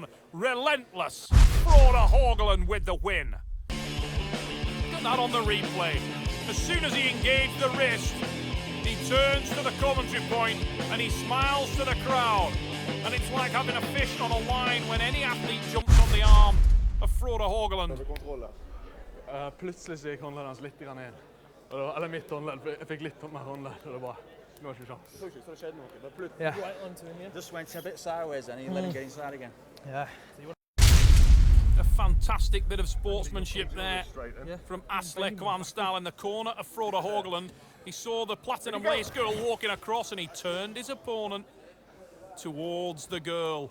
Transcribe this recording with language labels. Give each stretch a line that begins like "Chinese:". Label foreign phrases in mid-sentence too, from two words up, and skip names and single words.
English: Relentless Frode Haugland with the win. Get that on the replay. As soon as he engaged the wrist, he turns to the commentary point and he smiles to the crowd. And it's like having a fish on a line when any athlete jumps on the arm of Frode Haugland.
Norwegian: Plutselig så gikk håndleddet hans litt grann ned. Eller mitt håndledd, jeg fikk litt mer håndledd, så det var ikke sjans. Så det skjedde noe,
English: but plutselig Yeah. right onto him, yeah? Just went a bit sideways and he let him get inside again. Yeah. A fantastic bit of sportsmanship there from Asle Kvarmstad in the corner of Frode Haugland. He saw the platinum lace girl walking across and he turned his opponent towards the girl.